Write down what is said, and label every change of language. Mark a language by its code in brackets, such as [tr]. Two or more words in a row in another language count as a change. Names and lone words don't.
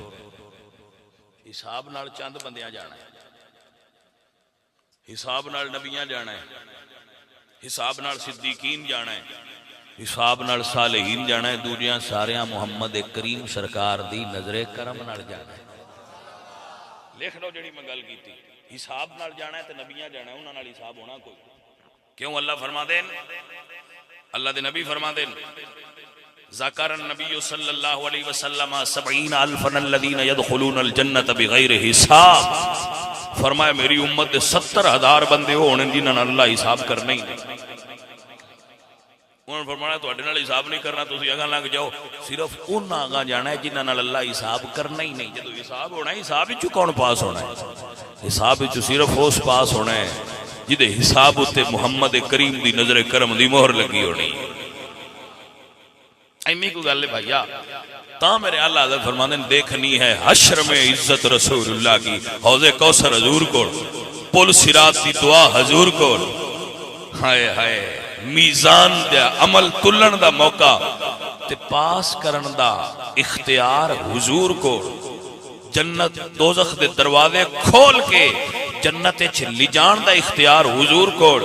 [pa] حساب نال چند بندیاں جانا ہے، حساب نال نبیاں جانا ہے، حساب نال صدیقین جانا ہے، حساب نال صالحین جانا ہے، دوجیاں ساریاں محمد کریم سرکار دی نظرے کرم نال جانا ہے. لکھ لو جیہڑی میں گل کیتی، حساب نال جانا ہے تے نبیاں جانا ہے، انہاں نال حساب ہونا کوئی. کیوں اللہ فرما دین، اللہ دے نبی فرما دین ذکر نبی [ar] صلى الله عليه وسلم 70 ألفا الذين يدخلون الجنة بغير حساب. [pa] فرمایا میری امت دے 70,000 بندے ہونے جنہاں نال اللہ حساب کرنا ہی نہیں. انہوں نے فرمایا تہاڈے نال حساب نہیں کرنا، تسیں اگاں لنگھ جاؤ. صرف انہاں اگاں جانا ہے جنہاں نال اللہ حساب کرنا ہی نہیں. جدوں حساب ہونا، حساب وچ کون پاس ہونا ہے؟ حساب وچ صرف اس پاس ہونا ہے جدے حساب اتے محمد کریم دی نظر کرم دی مہر لگی ہونی. انی کوئی گل ہے بھیا. [ur] تا میرے اعلیٰ حضرت فرماتے ہیں دیکھنی ہے حشر میں عزت رسول اللہ کی، حوض کوثر حضور کو، پل صراط کی دعا حضور کو, पुल सिरात की दुआ हजूर को, [pa] ہائے ہائے میزان دا عمل تلن دا موقع تے پاس کرن دا اختیار حضور کو، جنت دوزخ دے دروازے کھول کے جنت چ لے جان دا اختیار حضور کو.